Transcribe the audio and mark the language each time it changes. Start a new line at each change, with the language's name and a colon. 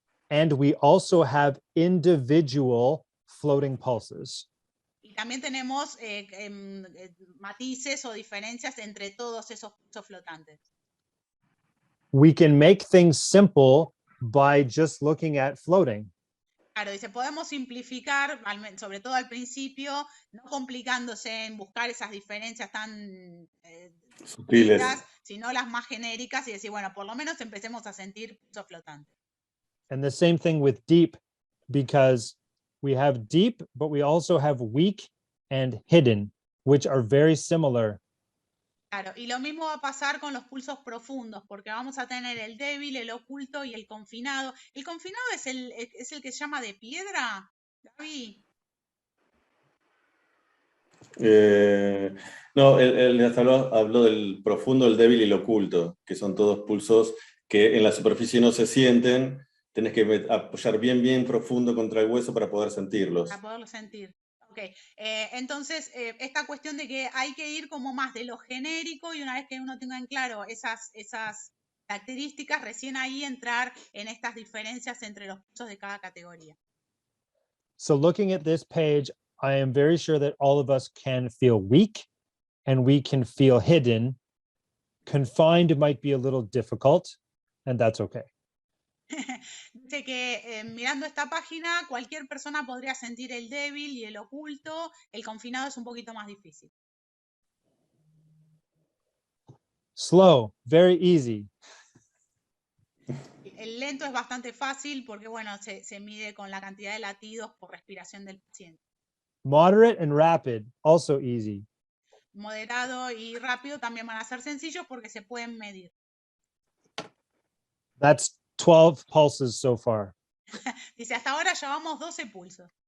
English: And we also have individual floating pulses.
Spanish: Y También tenemos matices o diferencias entre todos esos pulsos flotantes.
English: We can make things simple by just looking at floating.
Spanish: Claro, dice, podemos simplificar, sobre todo al principio, no complicándose en buscar esas diferencias tan Sutiles. sino las más genéricas y decir, bueno, por lo menos empecemos a sentir pulsos flotantes.
English: And the same thing with deep, because we have deep, but we also have weak and hidden, which are very similar.
Spanish: Claro, y lo mismo va a pasar con los pulsos profundos, porque vamos a tener el débil, el oculto y el confinado. ¿El confinado es el que se llama de piedra, Gaby? No, él hasta habló del profundo, el débil y el oculto, que son todos pulsos que en la superficie no se sienten. Tenés que apoyar bien profundo contra el hueso para poder sentirlos. Para poderlo sentir. Ok, entonces esta cuestión de que hay que ir como más de lo genérico y una vez que uno tenga en claro esas características, recién ahí entrar en estas diferencias entre los pulsos de cada categoría.
English: So looking at this page, I am very sure that all of us can feel weak and we can feel hidden. Confined might be a little difficult, and that's okay.
Spanish: Dice que mirando esta página, cualquier persona podría sentir el débil y el oculto. El confinado es un poquito más difícil.
English: Slow, very easy.
Spanish: El lento es bastante fácil porque, bueno, se mide con la cantidad de latidos por respiración del paciente.
English: Moderate and rapid, also easy.
Spanish: Moderado y rápido también van a ser sencillos porque se pueden medir.
English: That's 12 pulses so far.
Spanish: Dice, hasta ahora llevamos 12 pulsos.